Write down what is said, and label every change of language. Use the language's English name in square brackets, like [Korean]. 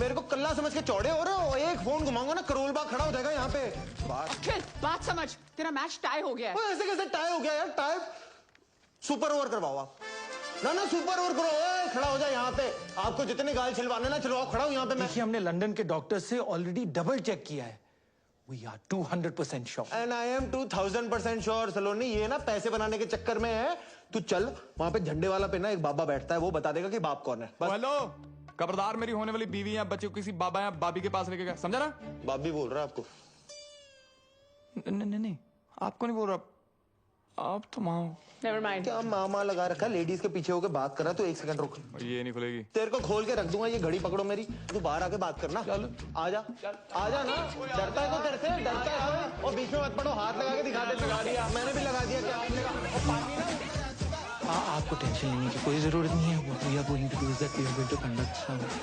[Hindi] मेरे को कल्ला समझ के चौड़े हो रहे हो। एक फोन घुमाऊंगा ना, करोल बाग खड़ा हो जाएगा यहाँ पे। बात समझ, तेरा मैच टाई हो गया है। ऐसे कैसे टाई हो गया यार? टाई सुपर ओवर करवाओ आप। ना सुपर ओवर करो। खड़ा हो जाए यहाँ पे। आपको जितने गाल छिलवाने ना छिलवाओ, खड़ा हो यहाँ पे। देखिए, हमने लंदन के डॉक्टर से ऑलरेडी डबल चेक किया है। [English] We are 200% sure. And I am 2000% sure Saloni. [Hindi] ये ना पैसे बनाने के चक्कर में है। तू चल वहां पे झंडे वाला पे ना एक बाबा बैठता है, वो बता देगा कि बाप कौन है। बस। हेलो खबरदार मेरी होने वाली बीवी या बच्चे को किसी बाबा या बाबी के पास लेके गया, समझा ना? बाबी बोल रहा है आपको? नहीं आपको नहीं बोल रहा, आप तो माँ हो। [English] Never mind. [Hindi] क्या मामा लगा रखा, लेडीज के पीछे होकर बात कर रहा है, तो एक सेकंड रुक। ये नहीं खुलेगी। तेरे को खोल के रख दूंगा, ये घड़ी पकड़ो मेरी, तू बाहर आके बात करना। चल आजा ना, डरता है तो तेरे से, डरता है और बीच में मत पड़ो, हाथ लगा के दिखा दे। लगा दिया मैंने भी, लगा दिया क्या आपने? और पानी ना, आपको टेंशन लेने की कोई जरूरत नहीं है। [English] What we are going to do is that we are going to conduct some